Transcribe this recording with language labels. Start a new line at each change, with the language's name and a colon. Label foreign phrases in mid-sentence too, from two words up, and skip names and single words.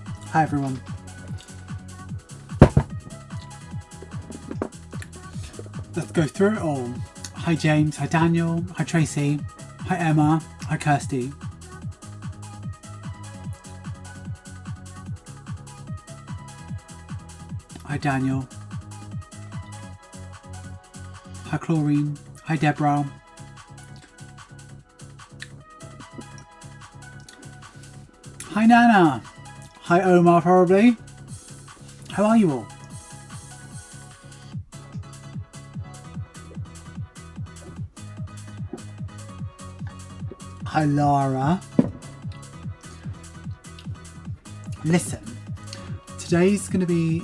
English: Hi everyone. Let's go through it all. Hi James, hi Daniel, hi Tracy, hi Emma, hi Kirsty. Hi Daniel. Hi Chlorine, hi Deborah. Hi Nana. Hi Omar probably. How are you all? Hi Lara. Listen, today's going to be...